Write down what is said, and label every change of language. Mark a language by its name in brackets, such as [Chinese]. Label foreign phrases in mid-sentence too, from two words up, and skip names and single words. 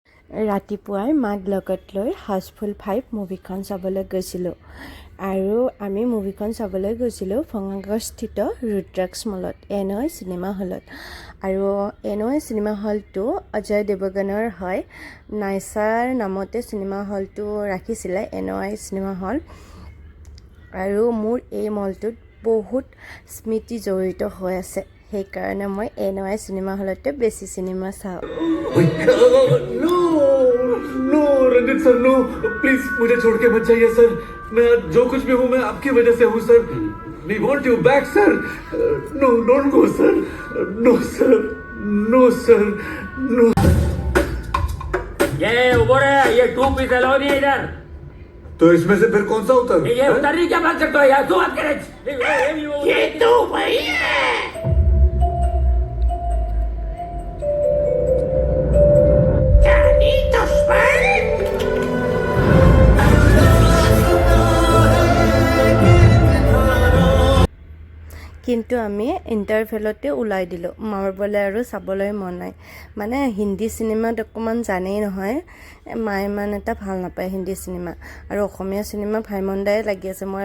[Assamese] ৰাতিপুৱাই মাক লগত লৈ হাউচফুল 5 মুভিখন চাবলৈ গৈছিলোঁ আৰু আমি মুভিখন চাবলৈ গৈছিলোঁ ভঙাগড়স্থিত ৰুদ্ৰাক্ষ মলত এনয় চিনেমা হলত আৰু এনয় চিনেমা হলটো অজয় দেৱগনৰ হয় নাইচাৰ নামতে চিনেমা হলটো ৰাখিছিলে এনয় চিনেমা হল আৰু মোৰ এই মলটোত বহুত স্মৃতি জড়িত হৈ আছে সেইকাৰণে মই এনয় চিনেমা হলতে বেছি চিনেমা চাওঁ [Hindi] नो रंजित सर [English] no please [Hindi] मुझे छोड़ के मत जाइए सर मैं जो कुछ भी हूँ मैं आपकी वजह से हूँ सर [English] we want you back sir no don't go sir no sir no sir no [Hindi] ये उबर है ये 2 [English] piece allow [Hindi] नहीं है इधर तो इसमें से फिर कौन सा उतर ये उतर नहीं क्या बात करते हो यार तू बात करे ये तो वही है [Assamese] কিন্তু আমি ইণ্টাৰভেলতে ওলাই দিলোঁ মাৰিবলৈ আৰু চাবলৈ মন নাই মানে হিন্দী চিনেমাত অকণমান জানেই নহয় মায়ে ইমান এটা ভাল নাপায় হিন্দী চিনেমা আৰু অসমীয়া চিনেমা ভাইমন দাই লাগি আছে মই